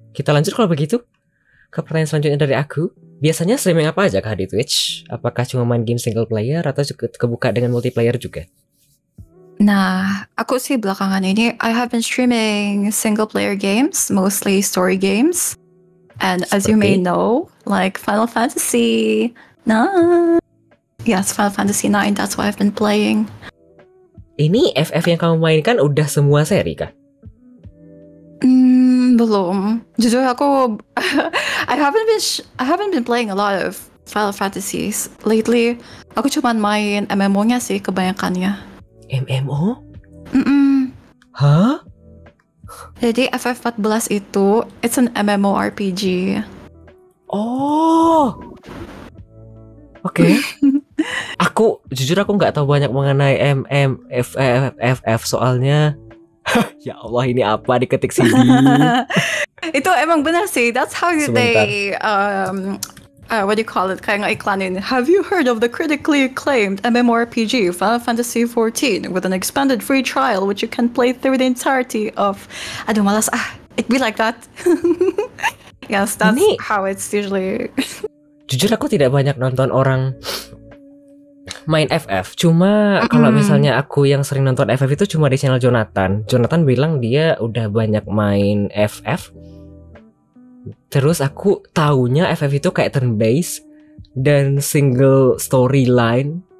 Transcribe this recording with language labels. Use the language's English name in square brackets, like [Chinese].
[Indonesian] Kita lanjut kalau begitu ke pertanyaan selanjutnya dari aku. Biasanya streaming apa aja kah di Twitch? Apakah cuma main game single player atau juga kebuka dengan multiplayer juga? Nah, aku sih belakangan ini [English] I have been streaming single player games, mostly story games. And as you may know, like Final Fantasy 9. Yes, Final Fantasy 9, that's what I've been playing. [Indonesian] Ini FF yang kamu mainkan udah semua seri kah? Belum. Jujur aku [English] I haven't been playing a lot of Final Fantasies lately. [Indonesian] Aku cuma main MMO-nya sih kebanyakannya. MMO? Hah? Jadi FF14 itu [English] it's an [Indonesian] MMORPG. Oh. Oke. Jujur aku nggak tahu banyak mengenai FF soalnya. Ya Allah, ini apa diketik sini? Itu emang benar sih. [English] That's how they what do you call it? [Indonesian] Kayak nge-iklanin. [English] Have you heard of the critically acclaimed MMORPG Final Fantasy XIV with an expanded free trial which you can play through the entirety of? [Indonesian] Aduh malas [English] it be like that. Yes, that's how it's usually. [Indonesian] Jujur aku tidak banyak nonton orang main FF. Cuma kalau misalnya aku yang sering nonton FF itu cuma di channel Jonathan. Jonathan bilang dia udah banyak main FF. Terus aku taunya FF itu kayak turn based dan single storyline.